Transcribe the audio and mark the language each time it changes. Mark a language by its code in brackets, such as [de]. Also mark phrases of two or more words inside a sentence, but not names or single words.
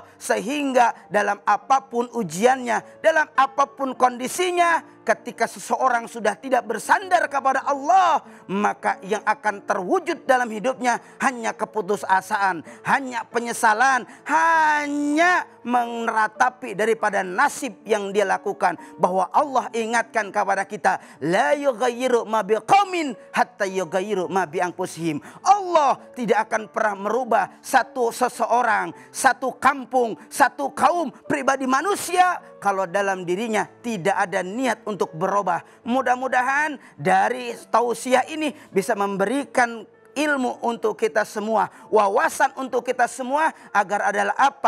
[id] Sehingga dalam apapun ujiannya, dalam apapun kondisinya, ketika seseorang sudah tidak bersandar kepada Allah, maka yang akan terwujud dalam hidupnya hanya keputusasaan, hanya penyesalan, hanya meratapi daripada nasib yang dia lakukan. Bahwa Allah ingatkan kepada kita, [ar] لا يغير ما بقوم حتى يغير ما بأنفسهم. [id] Allah tidak akan pernah merubah satu seseorang, satu kampung, satu kaum, pribadi manusia kalau dalam dirinya tidak ada niat untuk berubah. Mudah-mudahan dari tausiah ini bisa memberikan ilmu untuk kita semua, wawasan untuk kita semua, agar adalah apa?